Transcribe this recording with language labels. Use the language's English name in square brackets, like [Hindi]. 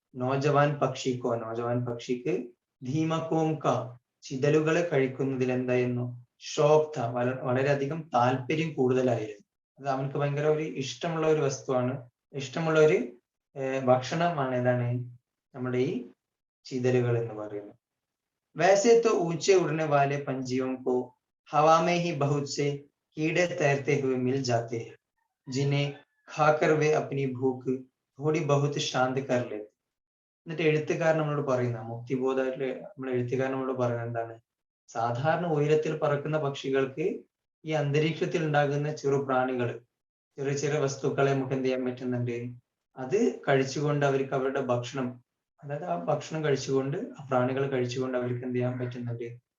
[Hindi] നോജവാൻ പക്ഷിക്കോ, [Malayalam] നോജവാൻ പക്ഷിക്ക് ധീമക്കോം കാ, ചിതലുകളെ കഴിക്കുന്നതിൽ എന്തായിരുന്നു? ഷോക്ത, വളരെയധികം താല്പര്യം കൂടുതലായിരുന്നു. അത് അവനക്ക് ഭയങ്കര ഒരു ഇഷ്ടമുള്ള ഒരു വസ്തുവാണ്, ഇഷ്ടമുള്ള ഒരു ഭക്ഷണമാണ്. ഏതാണ്? നമ്മുടെ ഈ ചിതലുകൾ എന്ന് പറയുന്നത്. [Hindi] वैसे तो ऊंचे उड़ने वाले पंछियों को हवा में ही बहुत से कीड़े तैरते हुए मिल जाते हैं, जिन्हें खाकर वे अपनी भूख थोड़ी बहुत शांत कर लेते. [Malayalam] എന്നിട്ട് എഴുത്തുകാരൻ നമ്മളോട് പറയുന്ന, മുക്തിബോധമായിട്ടുള്ള നമ്മുടെ എഴുത്തുകാരൻ നമ്മളോട് പറയുന്നത് എന്താണ്? സാധാരണ ഉയരത്തിൽ പറക്കുന്ന പക്ഷികൾക്ക് ഈ അന്തരീക്ഷത്തിൽ ഉണ്ടാകുന്ന ചെറു പ്രാണികൾ, ചെറിയ ചെറിയ വസ്തുക്കളെ നമുക്ക് എന്ത് ചെയ്യാൻ പറ്റുന്നുണ്ട്? അത് കഴിച്ചുകൊണ്ട് അവർക്ക് അവരുടെ ഭക്ഷണം, അതായത് ആ ഭക്ഷണം കഴിച്ചുകൊണ്ട്, ആ പ്രാണികൾ കഴിച്ചുകൊണ്ട് അവർക്ക് എന്ത് ചെയ്യാൻ പറ്റുന്നുണ്ട്?